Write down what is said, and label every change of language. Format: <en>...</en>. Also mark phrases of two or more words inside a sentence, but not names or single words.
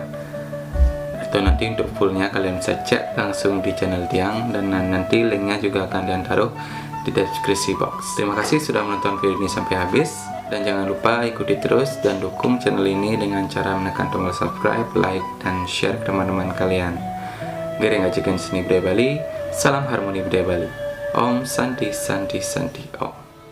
<id>Atau nanti untuk fullnya kalian bisa cek langsung di channel Tiang, dan nanti linknya juga akan Tiang taruh di deskripsi box. Terima kasih sudah menonton video ini sampai habis. Dan jangan lupa ikuti terus dan dukung channel ini dengan cara menekan tombol subscribe, like, dan share ke teman-teman kalian. Gereng ajakan seni budaya Bali, salam harmoni budaya Bali.</id> <sa>Om Santi Santi Santi Om.</sa>